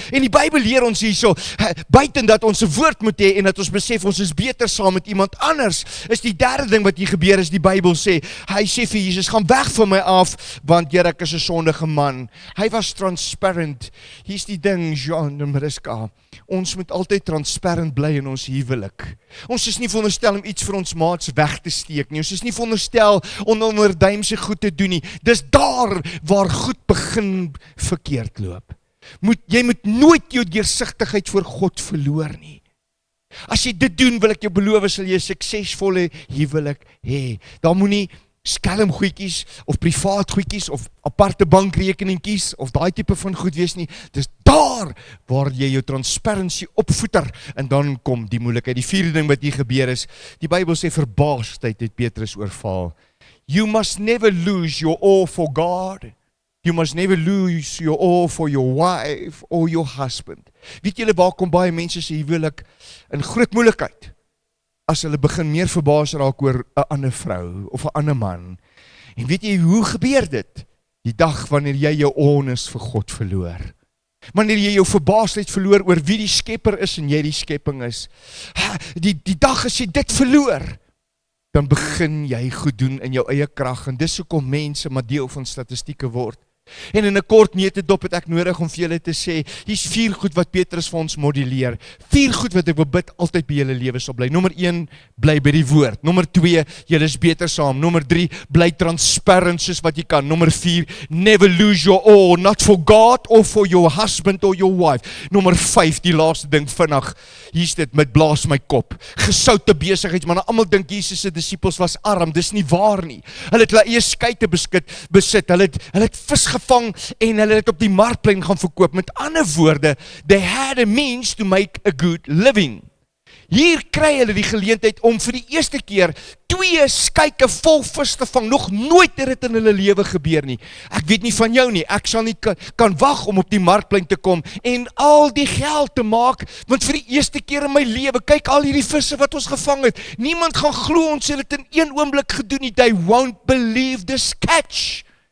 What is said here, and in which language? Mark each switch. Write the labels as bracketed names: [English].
[Afrikaans] En die Bybel leer ons hierso, buiten dat ons 'n woord moet hê en dat ons besef ons is beter saam met iemand anders, is die derde ding wat hier gebeur is, die Bybel sê, hy sê vir Jesus, gaan weg van my af, want Here, ek is 'n sondige man. Hy was transparent. Hier's die ding, Jean en Mariska, ons moet altyd transparant bly in ons huwelik. Ons is nie veronderstel om iets vir ons maats weg te steek nie. Ons is nie veronderstel om onderduimse goed te doen nie. Dis daar waar goed begin verkeerd loop. Jy moet nooit jou deursigtigheid voor God verloor nie. As jy dit doen, wil ek jou beloof, sal jy 'n suksesvolle huwelik hê. Daar moenie skelm goedjies of privaat goedjies of aparte bankrekeningkies of daai tipe van goed wees nie. Dis daar waar jy jou transparency opvoeter en dan kom die moeilikheid. Die vierde ding wat hier gebeur is, die Bybel sê verbaasdheid het Petrus oorval. [English] You must never lose your awe for God. You must never lose your awe for your wife or your husband. [Afrikaans] Weet julle waar kom baie mense se huwelik in groot moeilikheid? As hulle begin meer verbaas raak oor 'n ander vrou of 'n ander man. En weet jy hoe gebeur dit? Die dag wanneer jy jou onnis vir God verloor. Wanneer jy jou verbaasdheid verloor oor wie die skepper is en jy die skepping is. Die dag as jy dit verloor, dan begin jy goed doen in jou eie krag. En dis hoekom mense maar deel van statistieke word. En in 'n kort neutedop het ek nodig om vir julle te sê, hier's 4 goed wat Petrus vir ons modelleer. 4 goed wat ek wil bid altyd by julle lewe sal bly. Nommer 1, bly by die woord. Nommer 2, julle is beter saam. Nommer 3, bly transparant soos wat jy kan. Nommer 4, [English] never lose your awe, not for God or for your husband or your wife. [Afrikaans] Nommer 5, die laaste ding vinnig. Hier's dit met blaas my kop. Gesoute besigheidsmanne. Almal dink Jesus se disippels was arm. Dis nie waar nie. Hulle het hulle eie skeite besit. Hulle het vis gevang en hulle het op die markplein gaan verkoop. Met ander woorde, [English] they had a means to make a good living. [Afrikaans] Hier kry hulle die geleentheid om vir die eerste keer 2 skeike vol vis te vang. Nog nooit het dit in hulle lewe gebeur nie. Ek weet nie van jou nie. Ek sal nie kan wag om op die markplein te kom en al die geld te maak, want vir die eerste keer in my lewe, kyk al hierdie visse wat ons gevang het. Niemand gaan glo ons het dit in een oomblik gedoen nie. [English] They won't believe this catch.